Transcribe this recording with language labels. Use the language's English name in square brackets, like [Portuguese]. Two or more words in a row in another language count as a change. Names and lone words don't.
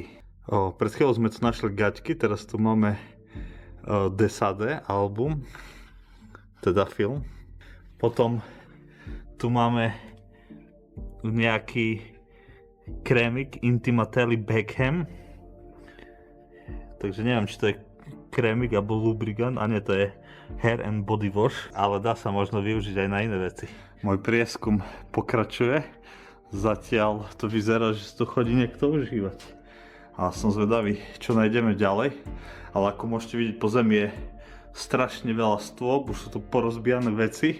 [Slovak] Pred chvíľou sme tu našli gaťky, teraz tu máme de Sade album, teda film. Potom tu máme nejaký krémik Intimatelli Beckham. Takže neviem, či to je krémik alebo lubrigant, a nie, to je [English] hair and body wash, [Slovak] ale dá sa možno využiť aj na iné veci. Môj prieskum pokračuje. Zatiaľ to vyzerá, že tu chodí niekto užívať. A som zvedavý, čo nájdeme ďalej. Ale ako môžete vidieť, po zemi je strašne veľa stôp, už sú tu porozbijané veci.